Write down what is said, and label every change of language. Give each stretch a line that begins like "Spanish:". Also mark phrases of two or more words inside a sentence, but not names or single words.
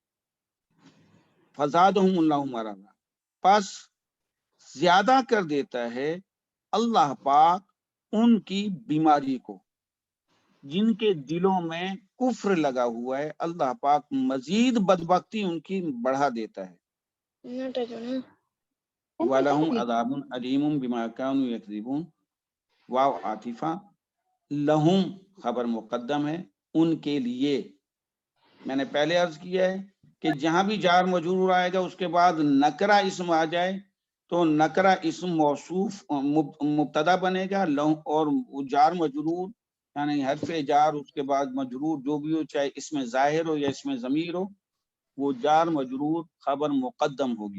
Arabic: فزادہم اللہ مرضا،
Urdu: پس زیادہ کر دیتا ہے اللہ پاک ان کی بیماری کو، جن کے دلوں میں کفر لگا ہوا ہے، اللہ پاک مزید بدبختی ان کی بڑھا دیتا ہے۔
Arabic: ولهم عذاب أليم بما كانوا يكذبون، واو عاطفة,
Urdu: لہم خبر مقدم ہے، ان کے لیے. میں نے پہلے عرض کیا ہے کہ جہاں بھی جار مجرور آئے گا اس کے بعد نکرہ اسم آ جائے تو نکرہ اسم موصوف مبتدا بنے گا، اور جار مجرور یعنی حرف جار اس کے بعد مجرور جو بھی ہو، چاہے اس میں ظاہر ہو یا اس میں ضمیر ہو، وہ جار مجرور خبر مقدم ہوگی.